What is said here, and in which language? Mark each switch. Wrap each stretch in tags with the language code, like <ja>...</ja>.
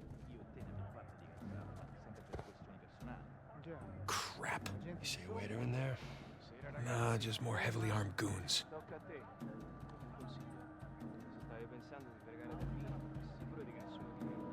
<it>Io e te ne abbiamo fatte di cazzate, sempre per questioni personali.</it> <en>Crap. You see a waiter in there? Nah, just more heavily armed goons.</en> <it>Tocca a te. Un consiglio. Se stavi pensando di fregare del vino, sicuro di che nessuno ti</it>